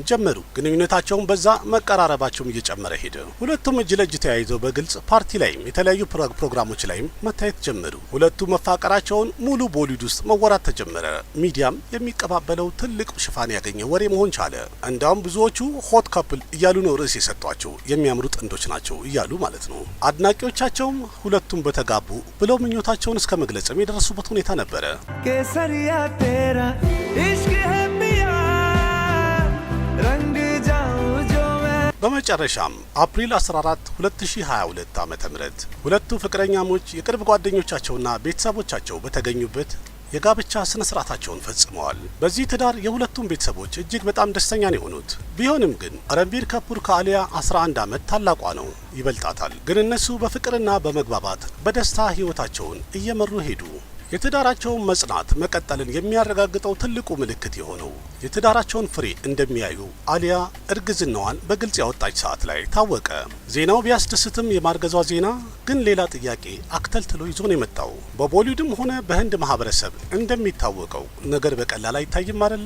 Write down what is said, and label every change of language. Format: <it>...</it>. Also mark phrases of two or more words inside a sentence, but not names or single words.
<am>ጀመሩ። ግንኙነታቸውን በዛ መቀራረባቸውም እየጨመረ ሄደ። ሁለቱም እጅ ለእጅ ተያይዘው በግልጽ ፓርቲ ላይም የተለያዩ ፕሮግራሞች ላይም መታየት ጀመሩ። ሁለቱ መፋቀራቸውን ሙሉ ቦሊውድ ውስጥ መወራት ተጀመረ። ሚዲያም የሚቀባበለው ትልቅ ሽፋን ያገኘ ወሬ መሆን ቻለ። እንዳውም ብዙዎቹ</am> <en>hot couple</en> <am>እያሉ ነው ርዕስ የሰጧቸው፣ የሚያምሩ ጥንዶች ናቸው እያሉ ማለት ነው። አድናቂዎቻቸውም ሁለቱም በተጋቡ ብለው ምኞታቸውን እስከ መግለጽም የደረሱበት ሁኔታ ነበረ።</am> <hi>केसरिया तेरा इश्क है पिया रंग जाऊं जो मैं।</hi> <am>በመጨረሻም አፕሪል 14 2022 ዓ.ም ሁለቱ ፍቅረኛሞች የቅርብ ጓደኞቻቸውና ቤተሰቦቻቸው በተገኙበት የጋብቻ ስነ ስርዓታቸውን ፈጽመዋል። በዚህ ትዳር የሁለቱም ቤተሰቦች እጅግ በጣም ደስተኛ ነው የሆኑት። ቢሆንም ግን ረንቢር ከፑር ከአሊያ 11 ዓመት ታላቋ ነው፣ ይበልጣታል። ግን እነሱ በፍቅርና በመግባባት በደስታ ህይወታቸውን እየመሩ ሄዱ። የትዳራቸውን መጽናት መቀጠልን የሚያረጋግጠው ትልቁ ምልክት የሆነው የትዳራቸውን ፍሬ እንደሚያዩ አሊያ እርግዝናዋን በግልጽ ያወጣች ሰዓት ላይ ታወቀ። ዜናው ቢያስደስትም የማርገዟ ዜና ግን ሌላ ጥያቄ አክተልትሎ ይዞ ነው የመጣው። በቦሊውድም ሆነ በህንድ ማህበረሰብ እንደሚታወቀው ነገር በቀላል አይታይም አይደለ?</am>